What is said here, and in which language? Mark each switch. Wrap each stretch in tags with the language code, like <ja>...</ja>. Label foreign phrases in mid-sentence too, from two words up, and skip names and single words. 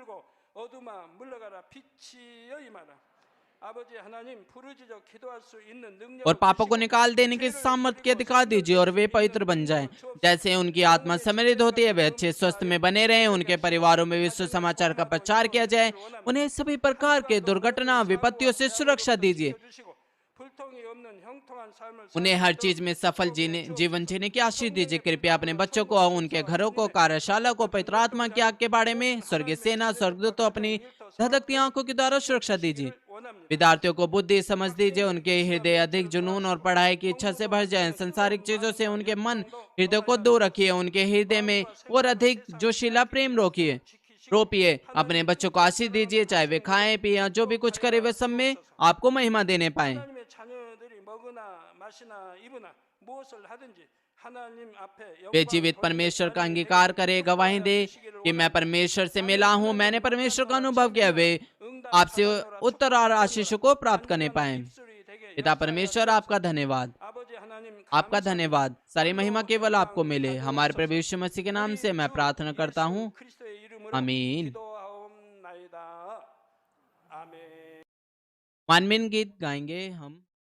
<hi>और पापों को निकाल देने के सामर्थ्य के अधिकार दीजिए और वे पवित्र बन जाएं। जैसे उनकी आत्मा समृद्ध होती है, वे अच्छे स्वस्थ में बने रहें। उनके परिवारों में विश्व समाचार का प्रचार किया जाए। उन्हें सभी प्रकार के दुर्घटना, विपत्तियों से सुरक्षा दीजिए।</hi> <ko>형통한 삶을</ko> <hi>उन्हें हर चीज में सफल जीवन जीने की आशीष दीजिए। कृपया अपने बच्चों को, उनके घरों को, कार्यशाला को पवित्र आत्मा की आग के बारे में स्वर्गीय सेना स्वर्गदूतों अपनी धधकती आंखों के द्वारा सुरक्षा दीजिए। विद्यार्थियों को बुद्धि समझ दीजिए, उनके हृदय अधिक जुनून और पढ़ाई की इच्छा से भर जाए। संसारिक चीजों से उनके मन हृदय को दूर रखिए, उनके हृदय में और अधिक जोशीला प्रेम रोपिए। अपने बच्चों को आशीष दीजिए, चाहे वे खाएं पिए या जो भी कुछ करे वे सब में आपको महिमा देने पाए।</hi> <ko>하나님의 자녀들이 먹으나 마시나 입으나 무엇을 하든지 하나님 앞에</ko> <hi>वे जीवित परमेश्वर का अंगीकार करे, गवाही दे कि मैं परमेश्वर से मिला हूँ, मैंने परमेश्वर का अनुभव किया। वे आपसे उत्तर और आशीष को प्राप्त करने पाए। पिता परमेश्वर आपका धन्यवाद,</hi> <ko>아버지 하나님</ko> <hi>आपका धन्यवाद। सारी महिमा केवल आपको मिले। हमारे प्रभु यीशु मसीह के नाम से मैं प्रार्थना करता हूँ,</hi> <ko>그리스도의 이름으로</ko> <hi>आमीन।</hi> <ko>기도하옵나이다. 아멘.</ko> <hi>मानवीन गीत गाएंगे हम।</hi>